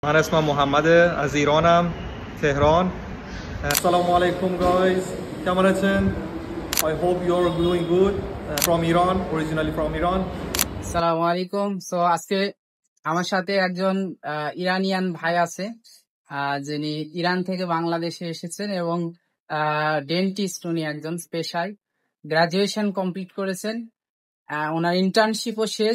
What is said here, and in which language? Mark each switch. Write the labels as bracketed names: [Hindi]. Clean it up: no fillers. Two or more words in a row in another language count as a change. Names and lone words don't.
[Persian] من اسمم محمده از ایرانم تهران. [Arabic] السلام عليكم guys. [Bangla] কেমন আছেন? [English] I hope you're doing good. From Iran, originally from Iran. [Arabic] السلام عليكم. [Bangla] সো আজকে আমার সাথে একজন ইরানিয়ান ভাই আছে, যিনি ইরান থেকে বাংলাদেশে এসেছেন এবং ডেন্টিস্ট। উনি একজন পেশায় গ্রাজুয়েশন কমপ্লিট করেছেন, ওনার ইন্টার্নশিপও শেষ।